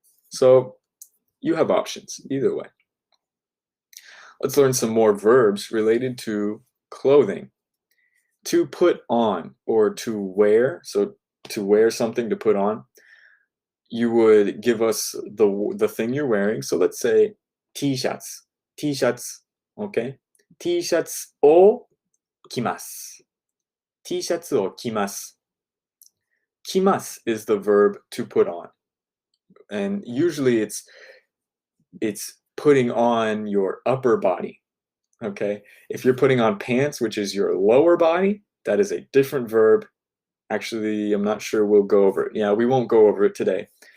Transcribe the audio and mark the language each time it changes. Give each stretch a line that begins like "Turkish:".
English: So you have options either way. Let's learn some more verbs related to clothing. To put on or to wear, so to wear something to put on, you would give us the thing you're wearing. So let's say T-shirts, okay?
Japanese: T-shirts を着ます.T-shirts を着ます.
English: 着ます is the verb to put on. And usually it's putting on your upper body, okay? If you're putting on pants, which is your lower body, that is a different verb. Actually, I'm not sure we'll go over it. Yeah, we won't go over it today.